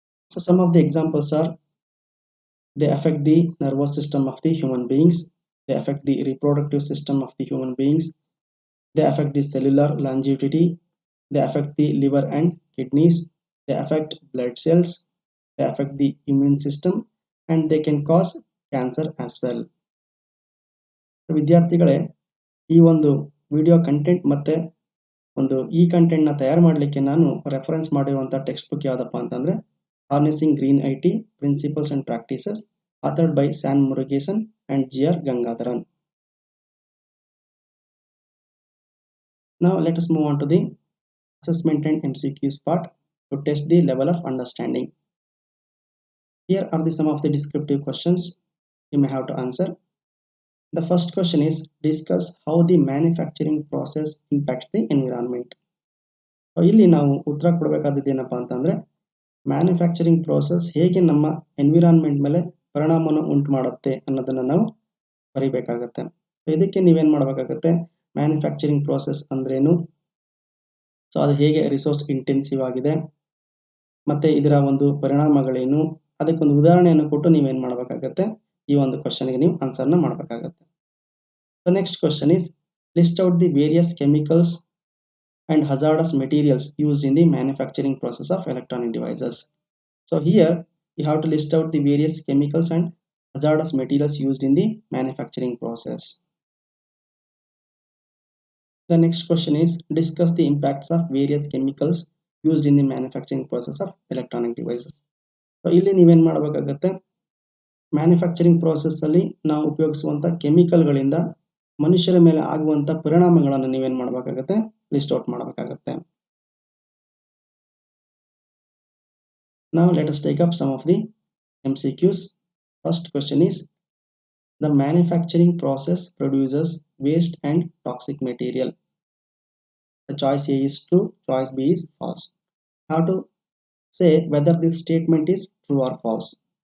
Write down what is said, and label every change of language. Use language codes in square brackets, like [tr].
[en] So some of the examples are they affect the nervous system of the human beings, they affect the reproductive system of the human beings, They affect the cellular longevity, they affect the liver and kidneys, they affect blood cells, they affect the immune system, and they can cause cancer as well. [kn] ವಿದ್ಯಾರ್ಥಿಗಳೇ, ಈ ಒಂದು video content ಮತ್ತೆ ಈ ಕಂಟೆಂಟ್ನ ತಯಾರು ಮಾಡಲಿಕ್ಕೆ ನಾನು reference ಮಾಡಿರುವಂಥ text book ಯಾವುದಪ್ಪ ಅಂತಂದರೆ harnessing green IT principles and practices [en] authored by San Murugesan and G.R. Gangadharan. Now let us move on to the assessment and MCQs part to test the level of understanding. Here are some of the descriptive questions you may have to answer. The first question is, discuss how the manufacturing process impacts the environment. [kn] So ಇಲ್ಲಿ ನಾವು ಉತ್ತರ ಕೊಡಬೇಕಾದದ್ದು ಏನಪ್ಪ ಅಂತಂದ್ರೆ manufacturing process ಹೇಗೆ ನಮ್ಮ environment ಮೇಲೆ ಪರಿಣಾಮವನ್ನು ಉಂಟು ಮಾಡುತ್ತೆ ಅನ್ನೋದನ್ನು ನಾವು ಬರೀಬೇಕಾಗತ್ತೆ. ಸೊ ಇದಕ್ಕೆ ನೀವೇನು ಮಾಡಬೇಕಾಗತ್ತೆ, ಮ್ಯಾನುಫ್ಯಾಕ್ಚರಿಂಗ್ ಪ್ರೋಸೆಸ್ ಅಂದ್ರೇನು, ಸೊ ಅದು ಹೇಗೆ ರಿಸೋರ್ಸ್ ಇಂಟೆನ್ಸಿವ್ ಆಗಿದೆ, ಮತ್ತೆ ಇದರ ಒಂದು ಪರಿಣಾಮಗಳೇನು, ಅದಕ್ಕೊಂದು ಉದಾಹರಣೆಯನ್ನು ಕೊಟ್ಟು ನೀವೇನು ಮಾಡಬೇಕಾಗತ್ತೆ, ಈ ಒಂದು ಕ್ವಶನ್ಗೆ ನೀವು ಆನ್ಸರ್ನ ಮಾಡಬೇಕಾಗತ್ತೆ. [en] So next question is, list out the various chemicals and hazardous materials used in the manufacturing process of electronic devices. So here you have to list out the various chemicals and hazardous materials used in the manufacturing process. The next question is, discuss the impacts of various chemicals used in the manufacturing process of electronic devices. [kn] So ಇಲ್ಲಿ ನೀವೇನು ಮಾಡಬೇಕಾಗತ್ತೆ, manufacturing process ಅಲ್ಲಿ ನಾವು ಉಪಯೋಗಿಸುವಂಥ ಕೆಮಿಕಲ್ಗಳಿಂದ ಮನುಷ್ಯರ ಮೇಲೆ ಆಗುವಂಥ ಪರಿಣಾಮಗಳನ್ನು ನೀವೇನು ಮಾಡಬೇಕಾಗತ್ತೆ, ಲಿಸ್ಟ್ ಔಟ್ ಮಾಡಬೇಕಾಗತ್ತೆ. [en] Now let us take up some of the MCQs. First question is, the manufacturing process produces waste and toxic material. The choice A is true, choice B is false. How to say whether this statement is true or false?